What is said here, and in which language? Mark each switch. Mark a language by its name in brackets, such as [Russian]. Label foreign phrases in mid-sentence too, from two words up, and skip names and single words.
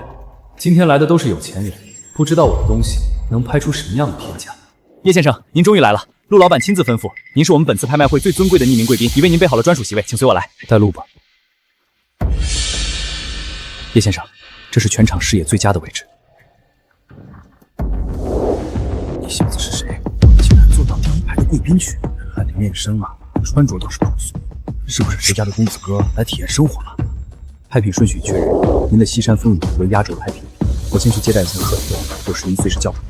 [Chinese] 今天來的都是有錢人，不知道我的東西能拍出什麼樣的天價。葉先生，您終於來了。陸老板親自吩咐，您是我們本次拍賣會最尊貴的匿名貴賓，已為您備好了專屬席位，請隨我來。帶路吧。葉先生，這是全場視野最佳的位置。你小子是誰？竟然坐到第一排的貴賓去？看你面生啊，穿着倒是朴素，是不是誰家的公子哥來體驗生活了？拍品順序確認，您的西山風雨圖為壓軸拍品，我先去接待一下客人，61隨時叫出。